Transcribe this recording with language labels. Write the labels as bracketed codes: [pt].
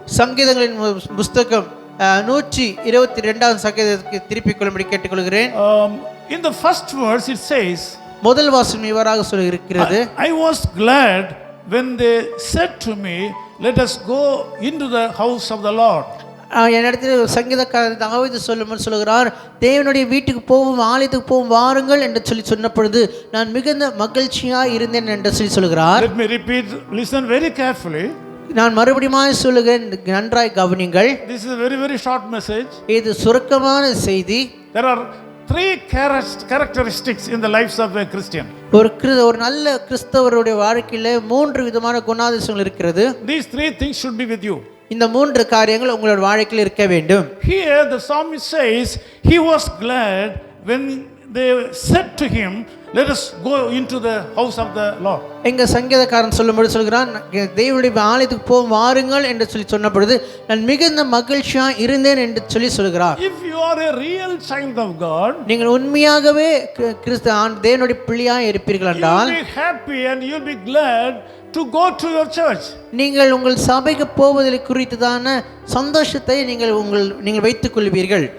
[ta] சங்கீதங்களின் புத்தகம் 122ஆம் சங்கீதத்துக்கு திருப்பிக் கொள்ளும்படி கேட்டுக்கொள்கிறேன். [en] In the first verse it says, [ta] முதல் வசனம் இவ்வாறாக சொல்கிறது, [en] I was glad when they said to me, let us go into the house of the Lord. [ta] என்னிடத்தில் சங்கீதக்காரன் தாவீது சொல்லுகிறார், தேவனுடைய வீட்டுக்கு போவோம், ஆலயத்துக்கு போவோம், வாருங்கள் என்று சொன்ன பொழுது நான் மிகுந்த மகிழ்ச்சியாக இருந்தேன் என்று சொல்கிறார். [en] Let me repeat, listen very carefully. [ta] நான் மறுபடியும் சொல்லுகிறேன், நன்றாய் கவனிங்கள். [en] This is a very very short message. [ta] இது சுருக்கமான செய்தி. [en] There are 3 characteristics in the lives of a Christian. [ta] ஒரு நல்ல கிறிஸ்தவருடைய வாழ்க்கையில 3 விதமான குணாதிசயங்கள் இருக்கிறது. [en] These 3 things should be with you. [ta] இந்த 3 காரியங்கள் உங்களோட வாழ்க்கையில் இருக்க வேண்டும். [en] Here the psalmist says he was glad when they said to him, let us go into the house of the Lord. [ta] எங்க சங்கீதக்காரன் சொல்லும்போது சொல்கிறான், தேவனுடைய ஆலயத்துக்கு போவோம் வாருங்கள் என்று சொன்ன பொழுது நான் மிகுந்த மகிழ்ச்சியா இருந்தேன் என்று சொல்கிறார். [en] If you are a real child of God, [ta] நீங்கள் உண்மையாகவே தேவனுடைய பிள்ளையாய் இருப்பீர்கள் என்றால் [en] you will be happy and you will be glad to go to your church. [ta] நீங்கள் உங்கள் சபைக்கு போவதில் குறித்ததான சந்தோஷத்தை நீங்கள் வைத்துக் கொள்வீர்கள்.